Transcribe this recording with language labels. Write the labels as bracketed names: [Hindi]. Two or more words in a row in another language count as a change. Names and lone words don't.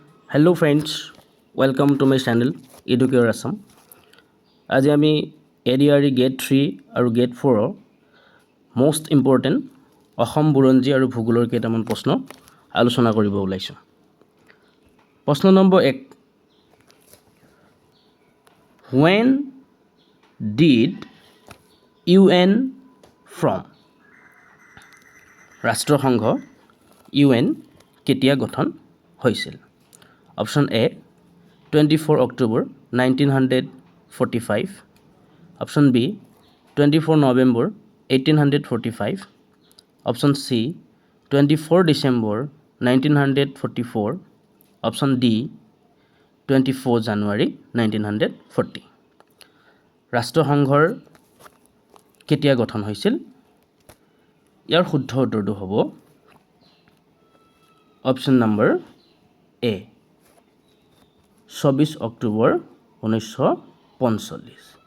[English] Hello friends, welcome to my channel Educare Assam. [Assamese] আজি আমি ADRE Gate 3 আৰু Gate 4 [English] most important [Assamese] অসম বুৰঞ্জী আৰু ভূগোলৰ কেইটামান প্ৰশ্ন আলোচনা কৰিব ওলাইছোঁ। প্ৰশ্ন নম্বৰ 1, [English] when did UN from? [Assamese] ৰাষ্ট্ৰসংঘ UN কেতিয়া গঠন হৈছিল? [English] Option A, 24 October 1945. Option B, 24 November 1845. Option C, 24 December 1944. Option D, 24 January 1940. [Assamese] ৰাষ্ট্ৰসংঘৰ কেতিয়া গঠন হৈছিল? ইয়াৰ শুদ্ধ উত্তৰটো হ'ব [English] option number A, [Assamese] 24 অক্টোবৰ 1945।